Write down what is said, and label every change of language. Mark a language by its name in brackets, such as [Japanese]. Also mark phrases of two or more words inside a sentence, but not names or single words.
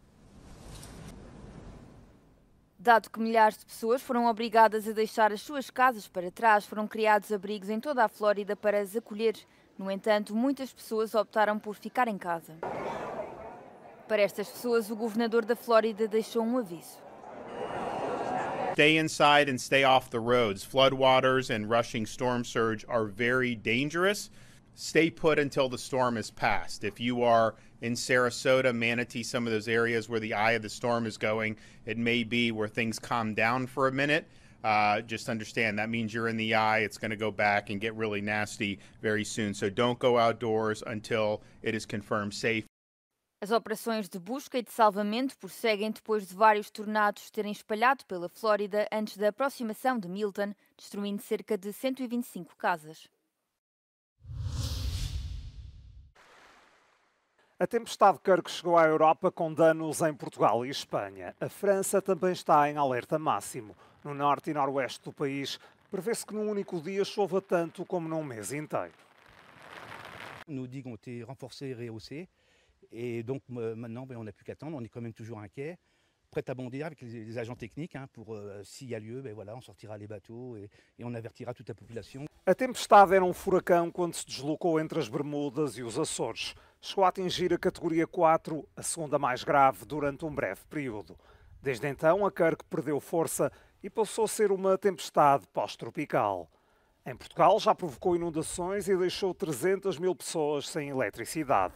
[Portuguese] Dado que milhares de pessoas foram obrigadas a deixar as suas casas para trás, foram criados abrigos em toda a Flórida para as acolher. No entanto, muitas pessoas optaram por ficar em casa. Para estas pessoas, o governador da Flórida deixou um aviso. [English] Stay inside and stay off the roads. Floodwaters and rushing storm surge are very dangerous. Stay put until the storm is passed. If you are in Sarasota, Manatee, some of those areas where the eye of the storm is going, it may be where things calm down for a minute. Just understand that means you're in the eye. It's going to go back and get really nasty very soon. So don't go outdoors until it is confirmed safe. [Portuguese] As operações de busca e de salvamento prosseguem depois de vários tornados terem espalhado pela Flórida antes da aproximação de Milton, destruindo cerca de 125 casas. A tempestade Kirk chegou à Europa com danos em Portugal e Espanha. A França também está em alerta máximo. No norte e noroeste do país, prevê-se que num único dia chova tanto como num mês inteiro. [French] Nos digues ont été renforcés et rehaussés. Et donc maintenant, on n'a plus qu'à attendre. On est quand même toujours inquiet, prêt à bondir avec les agents techniques pour, s'il y a lieu, on sortira les bateaux et on avertira toute la population. [Portuguese] A tempestade era um furacão quando se deslocou entre as Bermudas e os Açores. Chegou a atingir a categoria 4, a segunda mais grave, durante um breve período. Desde então, a Kirk perdeu força e passou a ser uma tempestade pós-tropical. Em Portugal já provocou inundações e deixou 300 mil pessoas sem eletricidade.